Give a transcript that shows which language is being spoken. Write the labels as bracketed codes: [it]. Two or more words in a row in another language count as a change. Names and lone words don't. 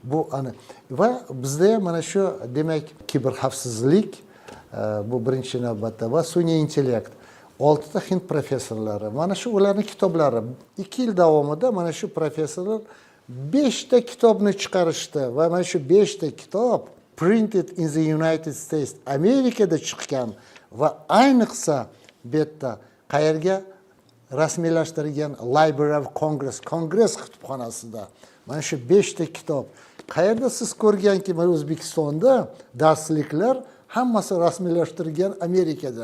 [uz] bu ana va bizda ham mana shu demak kiberxavfsizlik bu birinchi navbatda va sun'iy intellekt 6 ta hind professorlari mana shu ularning kitoblari 2 yil davomida mana shu professorlar 5 ta kitobni chiqarishdi va mana shu 5 ta kitob [en] printed in the United States [uz] Amerikada chiqqan va ayniqsa bu yerda qayerga rasmiylashtirilgan Library of Congress Kongress kutubxonasida mana shu 5 ta kitob qayerda siz ko'rganki mana O'zbekistonda darsliklar hammasi rasmiylashtirilgan Amerikada.